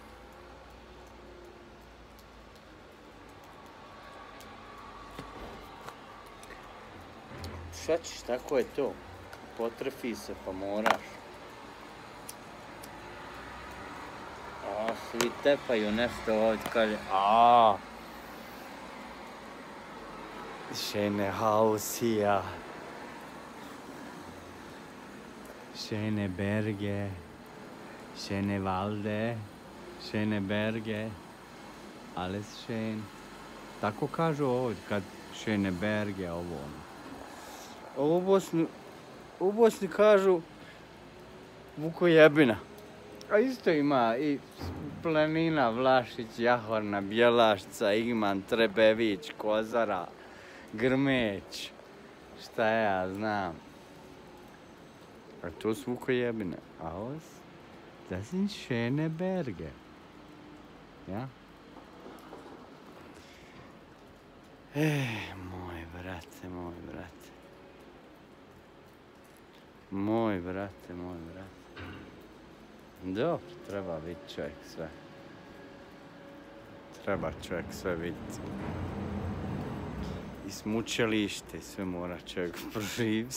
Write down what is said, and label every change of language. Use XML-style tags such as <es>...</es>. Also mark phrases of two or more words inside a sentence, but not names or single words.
<bs>Šta ćeš, tako je to. Potrefi se, pa moraš. Svi tepaju nešto ovdje, kaže,</bs> <de>schöne Haus hier. Schöne Berge. Schöne Walde. Schöne Berge. Alles schön.</de> <bs>Tako kažu ovdje, kad</bs> <de>schöne Berge,</de> <bs>ovo ono. U Bosni kažu Vukojebina. A isto ima i planina, Vlašić, Jahorna, Bjelašca, Igman, Trebević, Kozara, Grmeć, šta ja znam. A to su Vukojebine. A</bs> <de>das sind schöne Berge.</de> <bs>Ja? Moj brate. Moj brate. Dobro, treba vidjeti čovjek sve. Treba čovjek sve vidjeti. I smučilište, sve mora čovjek proživiti.</bs>